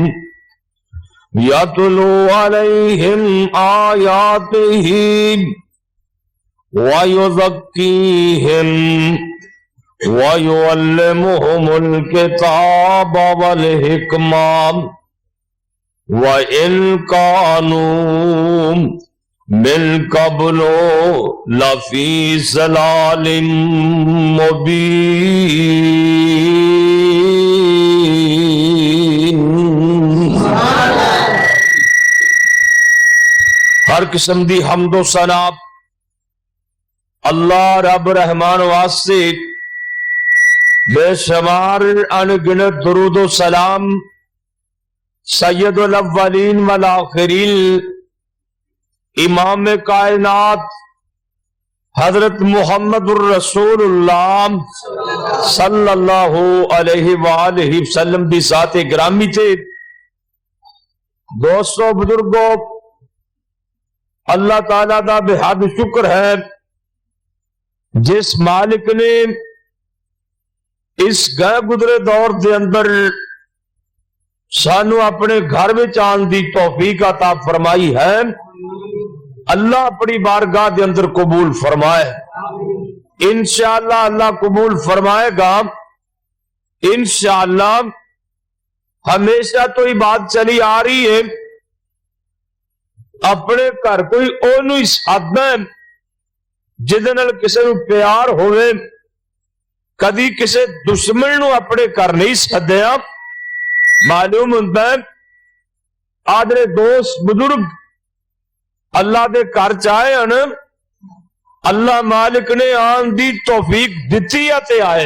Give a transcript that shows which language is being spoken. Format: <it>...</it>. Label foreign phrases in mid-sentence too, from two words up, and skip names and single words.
<ar>يتلو عليهم آياته ويزكيهم ويعلمهم الكتاب والحكمة وإن كانوا من قبل لفي ضلال مبين.</ar> <pa>ہر قسم دی حمد و ثنا اللہ رب رحمان واسطے بے شمار ان گنت درود و سلام</pa> <ar>سيد الأولين والآخرين</ar> <pa>امام کائنات حضرت</pa> <ar>محمد رسول الله صلى الله عليه وآله وسلم</ar> <pa>دی ذات گرامی تے.</pa> <ur>دوستوں بزرگوں، اللہ تعالیٰ دا بے حد شکر ہے جس مالک نے اس گئے گزرے دور کے اندر سانوں اپنے گھر میں آنے کی توفیق عطا فرمائی ہے. اللہ اپنی بارگاہ کے اندر قبول فرمائے. ان شاء اللہ اللہ قبول فرمائے گا. ان شاء اللہ ہمیشہ تو یہ بات چلی آ رہی ہے,</ur> <pa>اپنے گھر کوئی اوہنوں ہی سدنا ہے جیہدے نال کسے نوں پیار ہووے. کدی کسے دشمن نوں اپنے گھر نہیں سدیا.</pa> <ur>معلوم ہوتا ہے</ur> <pa>آدرے دوست بزرگ اللہ دے گھر چاہے ہن، اللہ مالک نے آن دی توفیق دتی ہے آئے.</pa>